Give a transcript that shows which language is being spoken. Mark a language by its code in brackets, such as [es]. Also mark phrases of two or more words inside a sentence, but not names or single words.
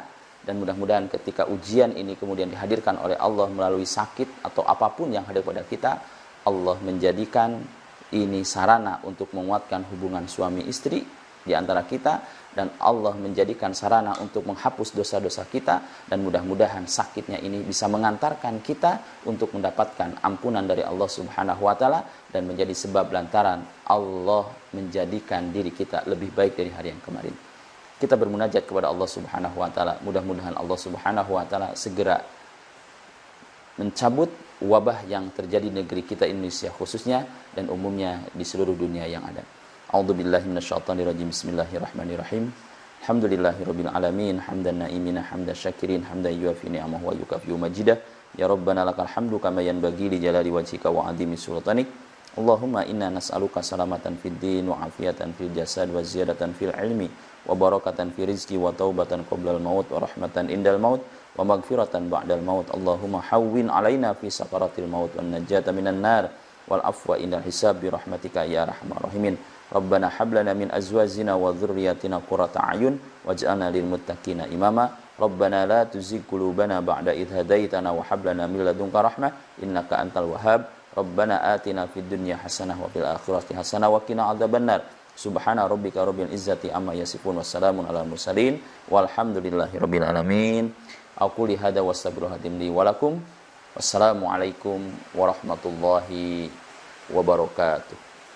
[id] Dan mudah-mudahan ketika ujian ini kemudian dihadirkan oleh Allah melalui sakit atau apapun yang hadir pada kita, Allah menjadikan ini sarana untuk menguatkan hubungan suami istri di antara kita, dan Allah menjadikan sarana untuk menghapus dosa-dosa kita, dan mudah-mudahan sakitnya ini bisa mengantarkan kita untuk mendapatkan ampunan dari Allah [ar] سبحانه وتعالى, [id] dan menjadi sebab lantaran Allah menjadikan diri kita lebih baik dari hari yang kemarin. Kita bermunajat kepada Allah [ar] سبحانه وتعالى, [id] mudah-mudahan Allah [ar] سبحانه وتعالى [id] segera mencabut wabah yang terjadi di negeri kita Indonesia khususnya, dan umumnya di seluruh dunia yang ada. [ar] أعوذ بالله من الشيطان الرجيم. بسم الله الرحمن الرحيم. الحمد لله رب العالمين، حمدا ناعمين حمدا شاكرين، حمدا يوافي نعمه ويكافئ مزيده. يا ربنا لك الحمد كما ينبغي لجلال وجهك وعظيم سلطانك. اللهم إنا نسألك سلامة في الدين وعافية في الجسد وزيادة في العلم وبركة في الرزق وتوبة قبل الموت ورحمة عند الموت ومغفرة بعد الموت. اللهم هون علينا في سكرات الموت والنجاة من النار والعفو عند الحساب برحمتك يا أرحم الراحمين. ربنا هب لنا من أزواجنا وذرياتنا قرة أعين واجعلنا للمتقين إماما. ربنا لا تزغ قلوبنا بعد إذ هديتنا وهب لنا من لدنك رحمة إنك أنت الوهاب. ربنا آتنا في الدنيا حسنة وفي الآخرة حسنة وقنا عذاب النار. سبحان ربك رب العزة عما يصفون وسلام على المرسلين والحمد لله رب العالمين. أقول لي هذا وأستغفر الله العظيم لي ولكم. والسلام عليكم ورحمة الله وبركاته.